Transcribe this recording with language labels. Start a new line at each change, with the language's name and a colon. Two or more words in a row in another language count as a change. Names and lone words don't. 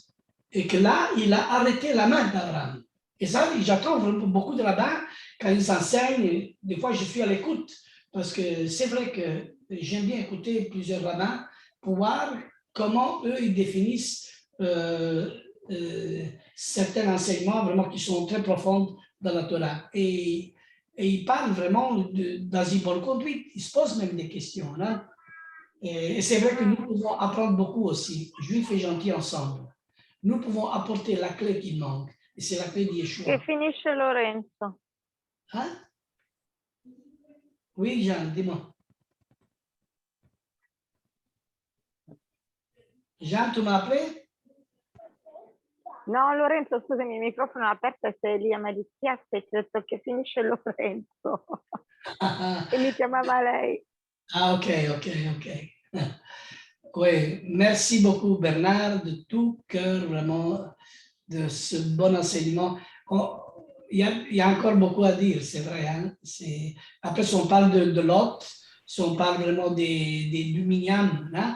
French: Et que là, il a arrêté la main d'Abraham. Et ça, j'attends beaucoup de rabbins, quand ils enseignent, des fois je suis à l'écoute, parce que c'est vrai que j'aime bien écouter plusieurs rabbins pour voir comment eux, ils définissent certains enseignements vraiment qui sont très profonds dans la Torah. Et ils parlent vraiment dans une bonne conduite. Ils se posent même des questions. Hein? Et c'est vrai que nous pouvons apprendre beaucoup aussi, juifs et gentils ensemble. Nous pouvons apporter la clé qui manque. Et c'est la clé de Yeshua.
Italian: Che finisce Lorenzo.
French: Hein? Oui, Jean, dis-moi. Jean, tu m'as appelé?
Italian: No, Lorenzo, scusami, il microfono è aperto e sei lì a Malizziasse e ti ho detto che finisce Lorenzo. E mi chiamava lei. Ah, ok.
French: Oui, merci beaucoup Bernard, de tout cœur vraiment, de ce bon enseignement. Il y a encore beaucoup à dire, c'est vrai. Hein? Après, si on parle de Lot, si on parle vraiment du Minyan, hein?